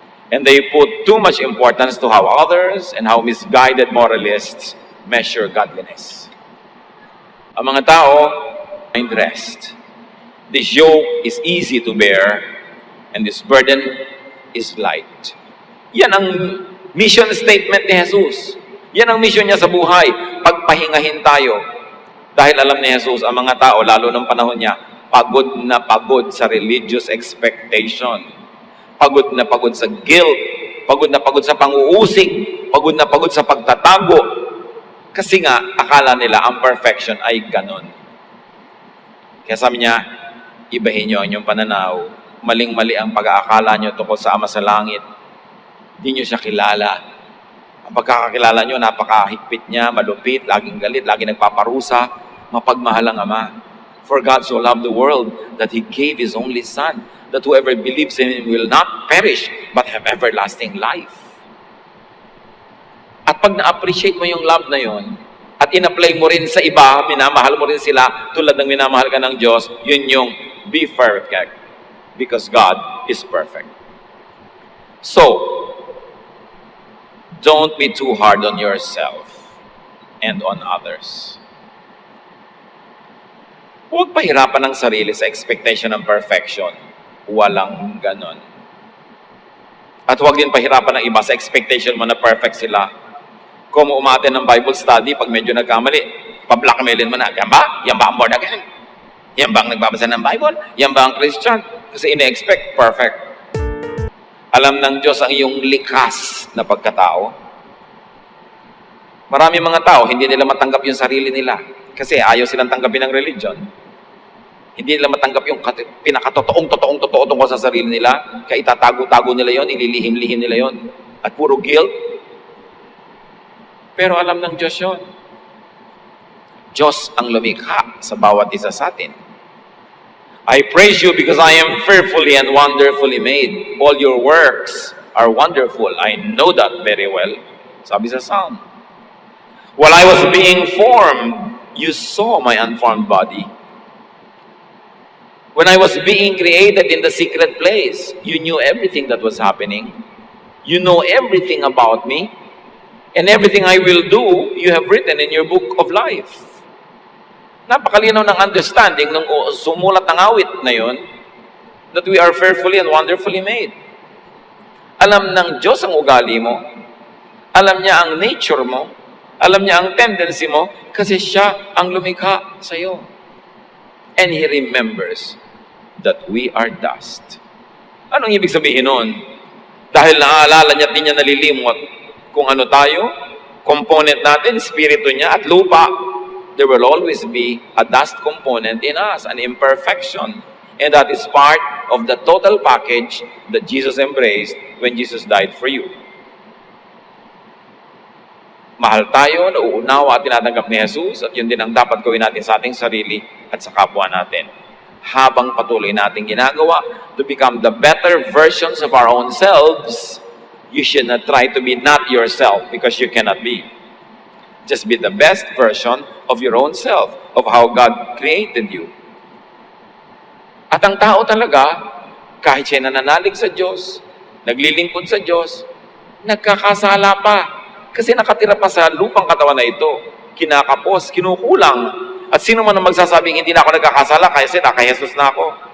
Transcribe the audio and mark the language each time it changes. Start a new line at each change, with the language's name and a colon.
English: And they put too much importance to how others and how misguided moralists measure godliness.
Filipino: Ang mga tao,
English: find rest. This yoke is easy to bear, and this burden is light.
Filipino: Yan ang mission statement ni Jesus. Yan ang mission niya sa buhay. Pagpahingahin tayo. Dahil alam ni Jesus, ang mga tao, lalo ng panahon niya, pagod na pagod sa religious expectation. Pagod na pagod sa guilt. Pagod na pagod sa pang-uusig. Pagod na pagod sa pagtatago. Kasi nga, akala nila ang perfection ay ganon. Kaya sabi niya, ibahin niyo ang inyong pananaw. Maling-mali ang pag-aakala niyo tungkol sa Ama sa Langit. Hindi niyo siya kilala. Ang pagkakakilala niyo, napakahigpit niya, malupit, laging galit, laging nagpaparusa, mapagmahal ang Ama.
English: For God so loved the world that He gave His only Son, that whoever believes in Him will not perish, but have everlasting life.
Filipino: At pag na-appreciate mo yung love na yon, at in-apply mo rin sa iba, minamahal mo rin sila, tulad ng minamahal ka ng Diyos, yun yung
English: be perfect, because God is perfect. So, don't be too hard on yourself and on others.
Filipino: Huwag pahirapan ang sarili sa expectation ng perfection. Walang ganon. At huwag din pahirapan ng iba sa expectation mo na perfect sila. Kung umaten ng Bible study, pag medyo nagkamali, pa-blackmailin mo na, yan ba? Yan ba ang born again? Yan ba ang nagbabasa ng Bible? Yan ba ang Christian? Kasi ine-expect perfect. Alam ng Diyos ang iyong likas na pagkatao. Marami mga tao, hindi nila matanggap yung sarili nila. Kasi ayaw silang tanggapin ng religion. Hindi nila matanggap yung pinakatotoong tungkol sa sarili nila. Kaya itatago-tago nila yon, ililihim-lihim nila yon. At puro guilt. Pero alam ng Diyos yun. Diyos ang lumikha sa bawat isa sa atin.
English: I praise you because I am fearfully and wonderfully made. All your works are wonderful. I know that very well.
Filipino: Sabi sa
English: Psalm. While I was being formed, you saw my unformed body. When I was being created in the secret place, you knew everything that was happening. You know everything about me. And everything I will do, you have written in your book of life.
Filipino: Napakalinaw ng understanding nung sumulat ng awit na yun,
English: that we are fearfully and wonderfully made.
Filipino: Alam ng Diyos ang ugali mo. Alam niya ang nature mo. Alam niya ang tendency mo kasi siya ang lumikha sa iyo.
English: And He remembers that we are dust.
Filipino: Anong ibig sabihin nun? Dahil naaalala niya, di niya nalilimot kung ano tayo, component natin, spirito niya at lupa,
English: there will always be a dust component in us, an imperfection. And that is part of the total package that Jesus embraced when Jesus died for you.
Filipino: Mahal tayo, nauunawa at tinatanggap ni Jesus at yun din ang dapat gawin natin sa ating sarili at sa kapwa natin. Habang patuloy natin ginagawa
English: to become the better versions of our own selves, you should not try to be not yourself because you cannot be. Just be the best version of your own self, of how God created you.
Filipino: At ang tao talaga, kahit siya nananalig sa Diyos, naglilingkod sa Diyos, nagkakasala pa. Kasi nakatira pa sa lupang katawan na ito, kinakapos, kinukulang. At sino man ang magsasabing, hindi na ako nagkakasala, kasi naka-Jesus na ako.